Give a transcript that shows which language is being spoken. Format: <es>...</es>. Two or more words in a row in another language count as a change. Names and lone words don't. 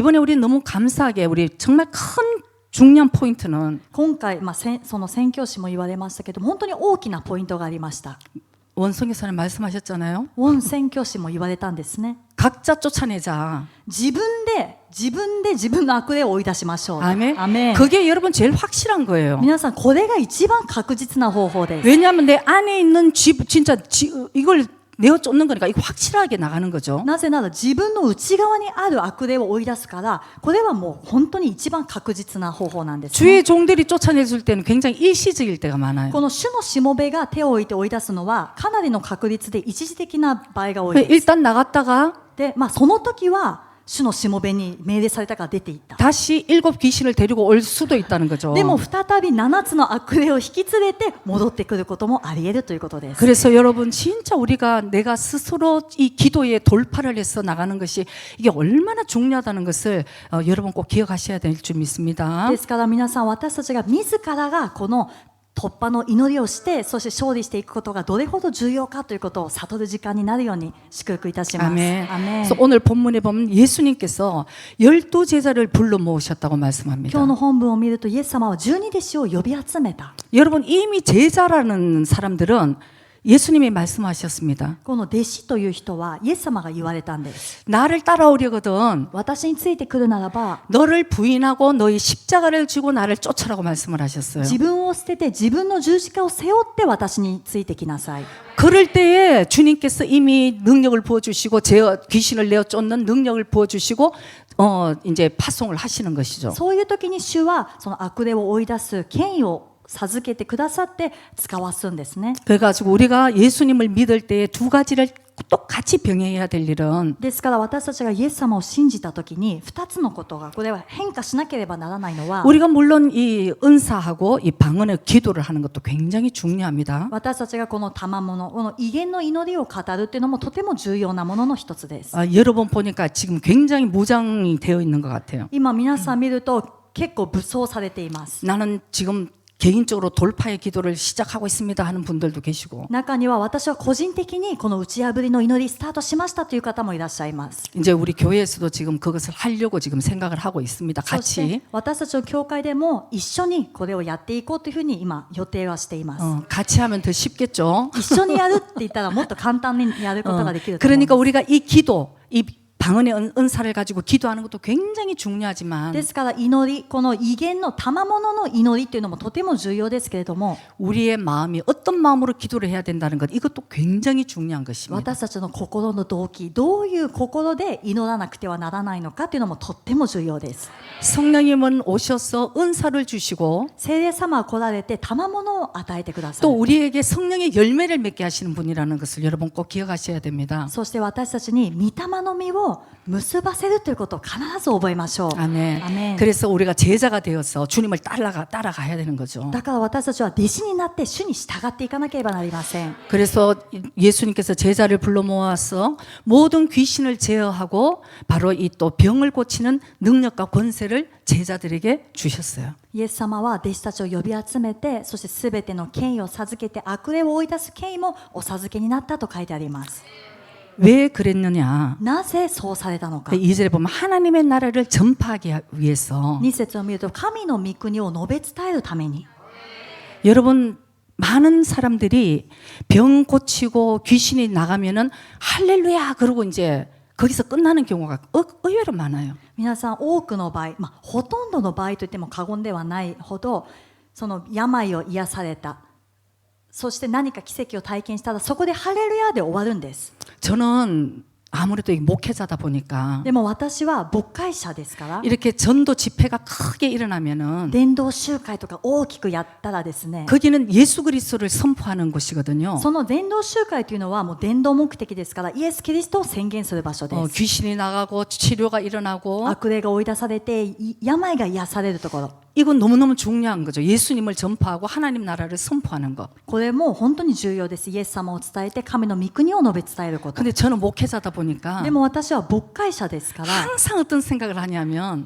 <ko>이번에 우리 너무 감사하게 우리 정말 큰 중요한 포인트는</ko> <ja>今回、その宣教師も言われましたけども、本当に大きなポイントがありました。</ja> <ko>원성교사님 말씀하셨잖아요.</ko> <ja>ウォン宣教師も言われたんですね。</ja> <ko>각자 쫓아내자.</ko> <ja>自分で自分の悪霊を追い出しましょう。</ja> <ko>아멘.</ko> <ja>アメン。</ja> <ko>그게 여러분 제일 확실한 거예요.</ko> <ja>皆さんこれが一番確実な方法です。</ja> <ko>왜냐하면 내 안에 있는 진짜 이걸 내어 쫓는 거니까 이거 확실하게 나가는 거죠.</ko> <ja>なぜなら自分の内側にある悪霊を追い出すから、これはもう本当に一番確実な方法なんです、ね。</ja> <ko>주의 종들이 쫓아내줄 때는 굉장히 일시적일 때가 많아요.</ko> <ja>この主のしもべが手を置いて追い出すのはかなりの確率で一時的な場合が多いです。</ja> <ko>일단 나갔다가</ko> <ja>で、その時は主のしもべに命令されたから出ていった。</ja> <ko>다시 7 귀신을 데리고 올 수도 있다는 거죠.</ko> <ja>でも再び7つの悪霊を引き連れて戻ってくることもあり得るということです。</ja> <ko>그래서 여러분 진짜 내가 스스로 이 기도에 돌파를 해서 나가는 것이 이게 얼마나 중요하다는 것을 여러분 꼭 기억하셔야 될 줄 믿습니다.</ko> <ja>ですから皆さん、私たちが自らがこの突破の祈りをして、そして勝利していくことがどれほど重要かということを悟る時間になるように祝福いたします。</ja> <ko>아멘.</ko> <ja>アメン。</ja> <ko>그래서 오늘 본문에 보면 예수님께서 12제자를 불러 모으셨다고</ko> <ja>今</ja> <ko>말씀합니다.</ko> <ja>日の本文を見ると、イエス様は12弟子を呼び集めた。</ja> <ko>여러분 이미 제자라는 사람들은 예수님이 말씀하셨습니다.</ko> <ja>この弟子という人はイエス様が言われたんです。</ja> <ko>나를 따라오려거든</ko> <ja>私についてくるならば、</ja> <ko>너를 부인하고 너의 십자가를 지고 나를 쫓으라고 말씀을 하셨어요.</ko> <ja>自分を捨てて自分の十字架を背負って私についてきなさい。</ja> <ko>그럴 때에 주님께서 이미 능력을 부어주시고 귀신을 내어 쫓는 능력을 부어주시고 이제 파송을 하시는 것이죠.</ko> <ja>そういう時に主はその悪霊を追い出す権威を授けてくださって使わすんですね。</ja> <ko>그래가지고 우리가 예수님을 믿을 때에 두 가지를 똑같이 병행해야 될 일은</ko> <ja>ですから私たちがイエス様を信じた時に2つのことがこれは変化しなければならないのは、</ja> <ko>우리가 물론 이 은사하고 이 방언의 기도를 하는 것도 굉장히 중요합니다.</ko> <ja>私たちがこの賜物、この威厳の祈りを語るっていうのもとても重要なものの一つです。</ja> <ko>여러 번 보니까 지금 굉장히 무장이 되어 있는 것 같아요.</ko> <ja>今皆さん見ると結構武装されています。</ja> <ko>나는 지금 개인적으로 돌파의 기도를 시작하고 있습니다 하는 분들도 계시고</ko> <ja>中には私は個人的にこの打ち破りの祈りスタートしましたという方もいらっしゃいます。</ja> <ko>이제 우리 교회에서도 지금 그것을 하려고 지금 생각을 하고 있습니다.</ko> <ja>そして</ja> <ko>같이</ko> <ja>私たちの教会でも一緒にこれをやっていこうというふうに今予定はしています。</ja> <ko>같이 하면 더 쉽겠죠.</ko> <ja>一緒にやるって言ったらもっと簡単にやることができると思い</ja> <ko>그러니까</ko> <ja>ます。</ja> <ko>우리가 이 기도, 이 방언의 은사를 가지고 기도하는 것도 굉장히 중요하지만</ko> <ja>ですから祈り、この威厳の賜物の祈りというのもとても重要ですけれども、</ja> <ko>우리의 마음이 어떤 마음으로 기도를 해야 된다는 것 이것도 굉장히 중요한 것입니다.</ko> <ja>私たちの心の動機、どういう心で祈らなくてはならないのかというのもとっても重要です。</ja> <ko>성령님은 오셔서 은사를 주시고</ko> <ja>聖霊様は来られて賜物を与えてくださ</ja> <ko>또</ko> <ja>る。</ja> <ko>우리에게 성령의 열매를 맺게 하시는 분이라는 것을 여러분 꼭 기억하셔야 됩니다.</ko> <ja>そして私たちに御霊の実を結ばせるということを必ず覚えましょう。</ja> <ko>아멘. 아멘. 그래서 우리가 제자가 되어서 주님을 따라가야 되는 거죠.</ko> <ja>だから私たちは弟子になって主に従っていかなければなりません。</ja> <ko>그래서 예수님께서 제자를 불러 모아서 모든 귀신을 제어하고 바로 이 또 병을 고치는 능력과 권세를 제자들에게 주셨어요.</ko> <ja>イエス様は弟子たちを呼び集めて、そしてすべての権威を授けて悪霊を追い出す権威もお授けになったと書いてあります。</ja> <ko>왜 그랬느냐?</ko> <ja>なぜそうされたのか。</ja> <ko>2절에 보면 하나님의 나라를 전파하기 위해서</ko> <ja>2 節を見ると神の御国を述べ伝えるために。</ja> <ko>여러분 많은 사람들이 병 고치고 귀신이 나가면은 할렐루야 그러고 이제 거기서 끝나는 경우가 의외로 많아요.</ko> <ja>皆さん多くの場合、ほとんどの場合といっても過言ではないほど、その病を癒された、そして何か奇跡を体験したらそこでハレルヤで終わるんです。</ja> <ko>저는 아무래도 목회자다 보니까</ko> <ja>でも私は牧会者ですから、</ja> <ko>이렇게 전도 집회가 크게 일어나면은</ko> <ja>伝道集会とか大きくやったらですね、</ja> <ko>거기는 예수 그리스도를 선포하는 곳이거든요.</ko> <ja>その伝道集会というのはもう伝道目的ですから、イエス・キリストを宣言する場所です。</ja> <ko>귀신이 나가고 치료가 일어나고</ko> <ja>悪霊が追い出されて病が癒されるところ、</ja> <ko>이건 너무너무 중요한 거죠. 예수님을 전파하고 하나님 나라를 선포하는 것.</ko> <ja>これも本当に重要です。イエス様を伝えて神の御国を述べ伝えること。</ja> <ko>근데 저는 목회자다 보니까</ko> <ja>でも私は牧会者ですから、</ja> <ko>항상 어떤 생각을 하냐면</ko>